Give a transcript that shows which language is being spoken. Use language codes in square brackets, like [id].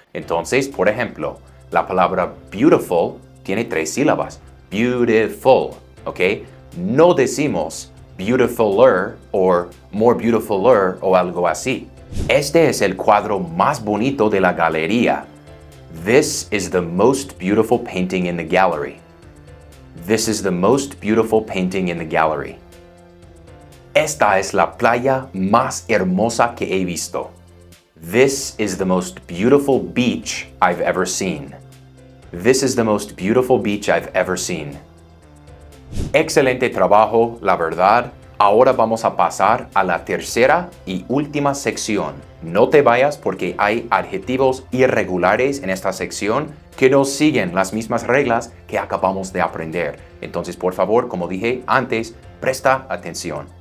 [es] Entonces, por ejemplo, la palabra beautiful tiene tres sílabas. Beautiful, ¿ok? No decimos beautifuler o more beautifuler o algo así. Este es el cuadro más bonito de la galería. [en] This is the most beautiful painting in the gallery. This is the most beautiful painting in the gallery. [es] Esta es la playa más hermosa que he visto. [en] This is the most beautiful beach I've ever seen. This is the most beautiful beach I've ever seen. [es] Excelente trabajo, la verdad. Ahora vamos a pasar a la tercera y última sección. No te vayas porque hay adjetivos irregulares en esta sección que no siguen las mismas reglas que acabamos de aprender. Entonces, por favor, como dije antes, presta atención.